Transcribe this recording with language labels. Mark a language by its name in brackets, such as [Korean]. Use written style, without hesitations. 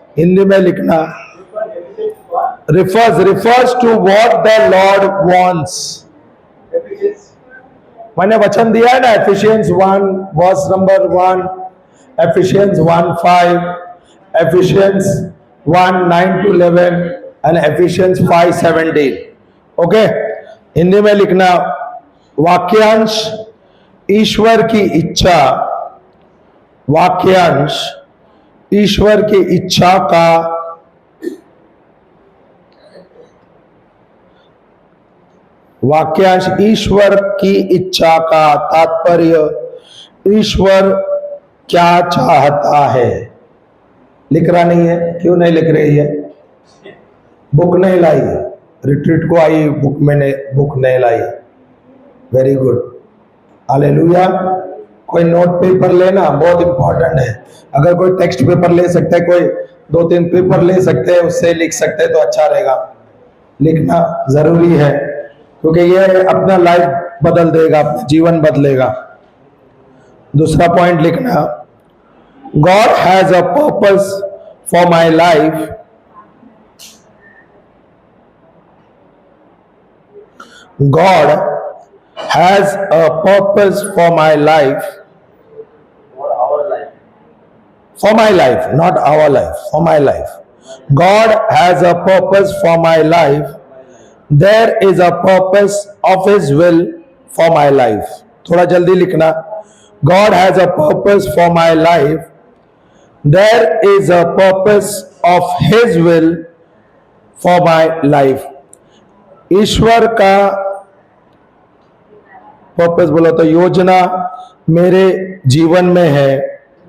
[Hindi] हिंदी में लिखना, [English] refers to what the Lord wants. [Hindi] मैंने वचन दिया है ना, [English] Ephesians 1 verse number 1, Ephesians 1:5, Ephesians 1:9 to 11 and Ephesians 5:17. [Hindi] Okay, Hindi में लिखना, वाक्यांश ईश्वर की इच्छा, वाक्यांश ईश्वर की इच्छा का वाक्यांश ईश्वर की इच्छा का तात्पर्य ईश्वर क्या चाहता है। लिख रहा नहीं है? क्यों नहीं लिख रही है? बुक नहीं लाई है, रिट्रीट को आई, बुक नहीं लाई। Very good, hallelujah. कोई नोट पेपर लेना बहुत इंपॉर्टेंट है। अगर कोई टेक्स्ट पेपर ले सकते हैं, कोई 2-3 पेपर ले सकते हैं, उससे लिख सकते हैं तो अच्छा रहेगा। लिखना जरूरी है क्योंकि ये अपना लाइफ बदल देगा, अपना जीवन बदलेगा। दूसरा पॉइंट लिखना, [English] God has a purpose for my life. God has a purpose for my life. For my life, not our life, for my life. God has a purpose for my life. There is a purpose of His will for my life. [Hindi] थोड़ा जल्दी लिखना, [English] God has a purpose for my life. There is a purpose of His will for my life. [Hindi] ईश्वर का purpose बोला तो योजना मेरे जीवन में है।